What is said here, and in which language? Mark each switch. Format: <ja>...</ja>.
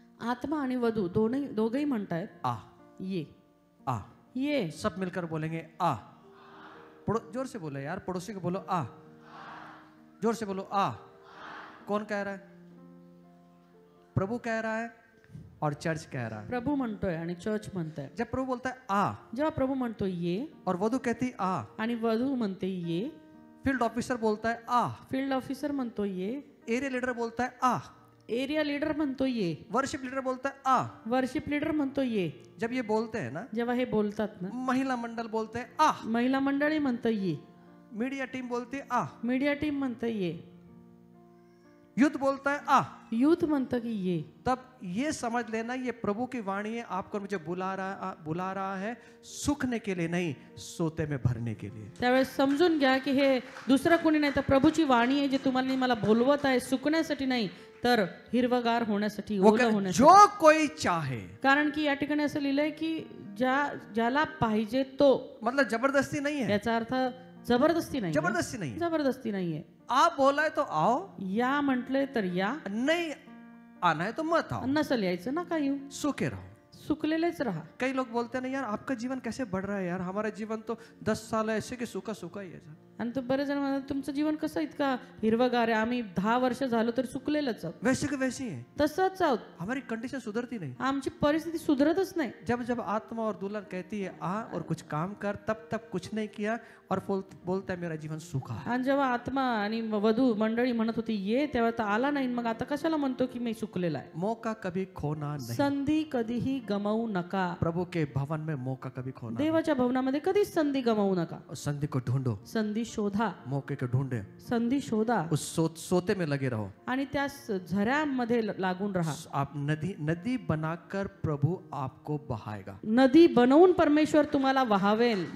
<mr>आत्मा आणि वधू दोघेही म्हणतायत</mr> <hi>आ</hi> <mr>ये</mr> <hi>आ.</hi> <mr>ये.</mr> <hi>सब मिलकर बोलेंगे आ. जोर से बोलो यार, पड़ोसी को बोलो आ. जोर से बोलो आ. कौन कह रहा है. प्रभु कह रहा है और चर्च कह रहा है.</hi> <mr>प्रभू म्हणतोय आणि चर्च म्हणताय.</mr> <hi>जब प्रभु बोलता है आ</hi> <mr>जेव्हा प्रभू म्हणतो ये</mr> <hi>और वधू कहती आ,</hi> <mr>आणि वधू म्हणते ये,</mr> <hi>फील्ड ऑफिसर बोलता है आ,</hi> <mr>फील्ड ऑफिसर म्हणतो ये,</mr> <hi>एरिया लीडर बोलता है आ,</hi> <mr>एरिया लीडर म्हणतो ये,</mr> <hi>वर्शिप लीडर बोलता है आ.</hi> <mr>वर्शिप लीडर म्हणतो ये.</mr> <hi>जब ये बोलते हैं ना,</hi> <mr>जेव्हा हे बोलतात ना,</mr> <hi>महिला मंडल बोलते हैं आ,</hi> <mr>महिला मंडळी म्हणतं ये,</mr> <hi>मीडिया टीम बोलती है आ,</hi> <mr>मीडिया टीम म्हणतं ये,</mr> <hi>युद्ध बोलता है आ.</hi> <mr>यूथ म्हणतं की ये.</mr> <hi>तब ये समझ लेना ये प्रभु की वाणी है, आपको मुझे बुला रहा है सुखने के लिए नहीं, सोते में भरने के लिए.</hi> <mr>त्यावेळेस समजून घ्या की हे दुसरं कोणी नाही तर प्रभूची वाणी आहे, जी तुम्हाला आणि मला बोलवत आहे सुकण्यासाठी नाही तर हिरवगार होण्यासाठी, ओलं होण्यासाठी.</mr> <hi>जो कोई चाहे,</hi> <mr>कारण की या ठिकाणी असं लिहिलंय की ज्याला पाहिजे तो.</mr> <hi>मतलब जबरदस्ती नहीं है.</hi> <mr>याचा अर्थ जबरदस्ती नाही,</mr> <hi>जबरदस्ती नहीं है.</hi> <mr>जबरदस्ती नाहीये.</mr> <hi>आप बोला है तो आओ,</hi> <mr>या म्हटले तर या,</mr> <hi>नहीं आना है तो मत आओ.</hi> <mr>नसल यायचं नका येऊ,</mr> <hi>सूखे रहो.</hi> <mr>सुकलेलेच राहा.</mr> <hi>कई लोग बोलते हैं ना यार आपका जीवन कैसे बढ़ रहा है यार, हमारा जीवन तो 10 साल ऐसे कि सूखा सूखा ही है सर.</hi> <mr>आणि तो बरेच जण म्हणतात तुमचं जीवन कसं इतका हिरवगार आहे, आम्ही 10 वर्ष झालो तरी सुकलेलंच आहोत.</mr> <hi>वैसे के वैसी है,</hi> <mr>तसंच आहोत,</mr> <hi>हमारी कंडीशन सुधरती नहीं.</hi> <mr>आमची परिस्थिती सुधरतच नाही.</mr> <hi>जब जब आत्मा और दुल्हन कहती है आ और कुछ काम कर, तब तब कुछ नहीं किया और बोलता है मेरा जीवन सूखा है.</hi> <mr>आणि जेव्हा आत्मा आणि वधू मंडळी म्हणत होती ये, तेव्हा तर आला नाही, मग आता कशाला म्हणतो की मी सुकलेला आहे.</mr> <hi>मौका कभी खोना नहीं.</hi> <mr>संधी कधीही गमावू नका.</mr> <hi>प्रभु के भवन में मौका कभी खोना नहीं.</hi> <mr>देवाच्या भवनामध्ये कधीच संधी गमावू नका.</mr> <hi>और संधि को ढूंढो,</hi> <mr>संधी शोधा,</mr> <hi>मौके को ढूंढे,</hi> <mr>संधी शोधा</mr> <hi>उस सोते में लगे रहो.</hi> <mr>आणि त्या झऱ्यामध्ये लागून राहा.</mr> <hi>आप नदी बनाकर प्रभु आपको बहाएगा.</hi> <mr>नदी बनवून परमेश्वर तुम्हाला वहावेल,</mr>